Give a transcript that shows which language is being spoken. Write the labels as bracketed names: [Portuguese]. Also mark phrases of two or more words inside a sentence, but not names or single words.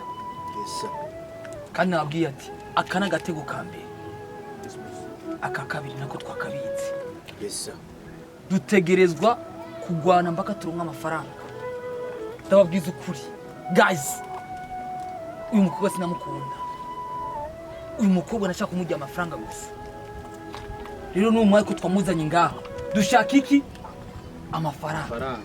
[Rundi] Kandi nabwiye ati aka nagatego ka mbere. Aka kabiri nako twakabitse. Dutegerezwa kugwana mpaka turonka amafaranga. Ndababwiza ukuri. Guys, uyu mukobwa sinamukunda. uyu mukobwa nashaka kumujya amafaranga gusa. Rero n'umwe ko twamuzanye ngaha. Dushaka iki? Amafaranga.